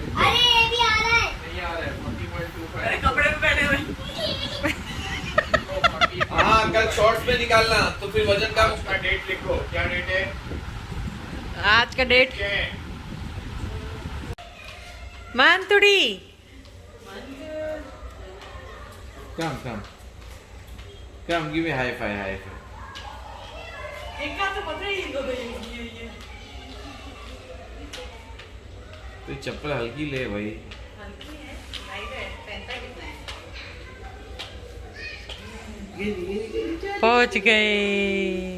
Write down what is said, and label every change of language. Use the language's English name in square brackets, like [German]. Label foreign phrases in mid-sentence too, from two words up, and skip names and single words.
[Hindi] अरे ये भी आ रहा है। नहीं आ रहा है 40.25। अरे कपड़े में बैठे हुए। हाँ कल शॉर्ट्स में निकालना तो फिर वजन का उसका डेट लिखो। क्या डेट है? आज का डेट क्या है? मानतुड़ी। [English] Come, give me high five, high five. [Hindi] एक का तो पता ही इन दोनों ये। तो चप्पल हल्की ले भाई। हल्की है, लाइट है, पहनता कितना है? पहुंच गए,